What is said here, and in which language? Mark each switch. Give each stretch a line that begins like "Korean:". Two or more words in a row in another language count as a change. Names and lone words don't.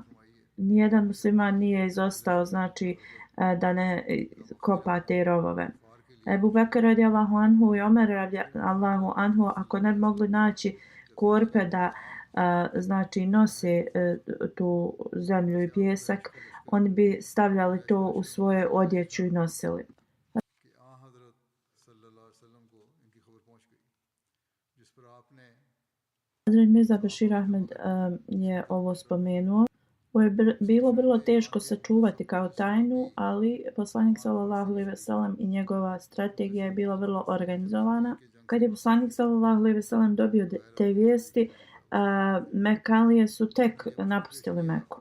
Bosnian: Nijedan musliman nije izostao, znači da ne kopa te rovove. Ebu Bekr
Arabic: رضي الله عنه
Bosnian: i Omer
Arabic: رضي الله عنه,
Bosnian: ako ne bi mogli naći korpe da znači nose tu zemlju i pijesak, oni bi stavljali to u svoje odjeću i nosili.
Urdu: کہ آں حضرت صلی اللہ علیہ وسلم کو ان کی خبر پہنچ گئی جس پر آپ نے
Bosnian: Hazret Mirza Bashir Ahmed je ovo spomenuo. Ovo je bilo vrlo teško sačuvati kao tajnu, ali poslanik
Arabic: صلى الله عليه وسلم
Bosnian: i njegova strategija je bila vrlo organizovana. Kad je poslanik
Arabic: صلى الله عليه وسلم
Bosnian: dobio te vijesti, Mekalije su tek napustili Meku.